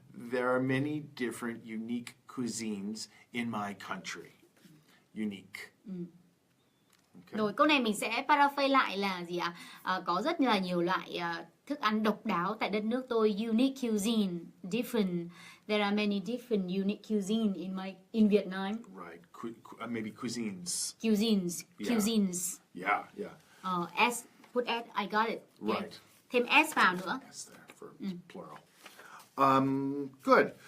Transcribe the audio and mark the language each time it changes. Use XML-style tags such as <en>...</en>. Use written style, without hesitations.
<en>There are many different unique cuisines in my country. Unique. Okay.</en> <vi>Rồi câu này mình sẽ paraphrase lại là gì ạ? Có rất là nhiều loại thức ăn độc đáo tại đất nước tôi.</vi> <en>Unique cuisine, different. There are many different unique cuisine in Vietnam. Right. Maybe cuisines. Cuisines. Yeah. Cuisines. Yeah. Yeah. S. Put S. I got it. Okay. Right.</en> <vi>Thêm S vào nữa.</vi> <en>Yes, there for plural. Good.</en>